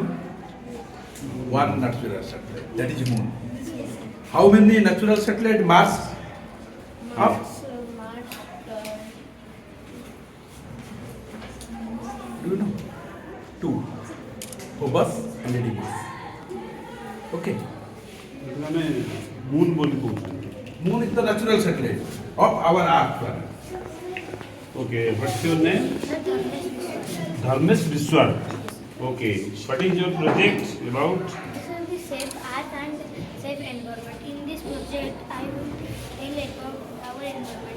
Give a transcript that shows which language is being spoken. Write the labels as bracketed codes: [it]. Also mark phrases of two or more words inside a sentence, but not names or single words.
[en] One natural satellite, that is Moon. How many natural satellites Mars? Have? Mars, Do you know? Two. Phobos and Didymos. Okay. [or] ଆମେ ମୁନ୍ ବୋଲି କହୁଛନ୍ତି. [en] Moon is the natural satellite of our Earth planet. Okay, what's your name? Dharmesh Biswal. Okay, what is your project about? This will be safe earth and safe environment. In this project, I will tell about our environment.